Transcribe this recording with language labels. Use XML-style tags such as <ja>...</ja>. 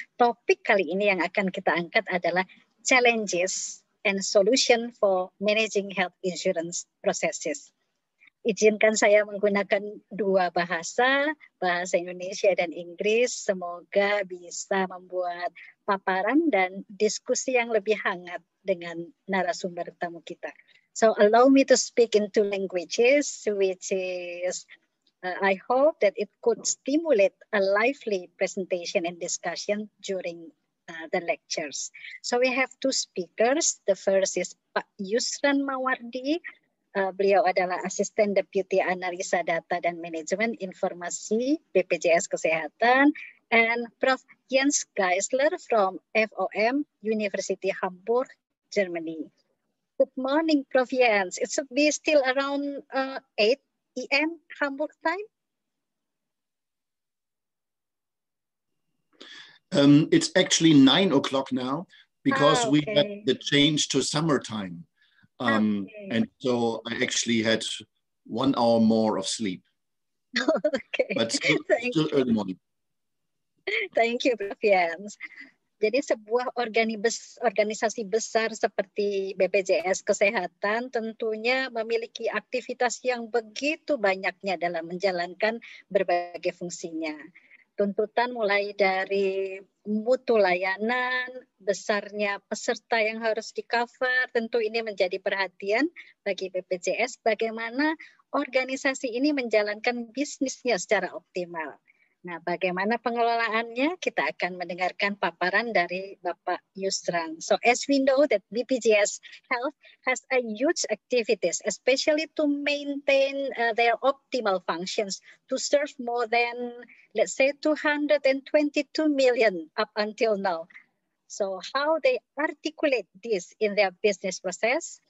<id>Topik kali ini yang akan kita angkat adalah</id> <en>challenges and solution for managing health insurance processes.</en> <id>Izinkan saya menggunakan dua bahasa Indonesia dan Inggris. Semoga bisa membuat paparan dan diskusi yang lebih hangat dengan narasumber tamu kita.</id> <en>So allow me to speak in two languages, which is I hope that it could stimulate a lively presentation and discussion during the lectures. So we have two speakers. The first is Pak Yusran Mawardi.</en> <id>Beliau adalah Asisten Deputi Analisa Data dan Manajemen Informasi BPJS Kesehatan,</id> <en>and</en> <id>Prof.</id> <en>Jens Geisler from FOM University Hamburg, Germany. Good morning, Prof. Jens. It should be still around 8 AM Hamburg time? It's actually 9 o'clock now because okay. We had the change to summertime. And so I actually had 1 hour more of sleep. Okay. But still early morning. Thank you, Prof. Jens.</en> <id>Jadi sebuah organisasi besar seperti BPJS Kesehatan tentunya memiliki aktivitas yang begitu banyaknya dalam menjalankan berbagai fungsinya. Tuntutan mulai dari mutu layanan, besarnya peserta yang harus di-cover, tentu ini menjadi perhatian bagi BPJS bagaimana organisasi ini menjalankan bisnisnya secara optimal. Nah, bagaimana pengelolaannya? Kita akan mendengarkan paparan dari Bapak Yusran.</id> <en>So, as we know that BPJS Health has a huge activities, especially to maintain their optimal functions to serve more than, let's say, 222 million up until now. So, how they articulate this in their business process?</en>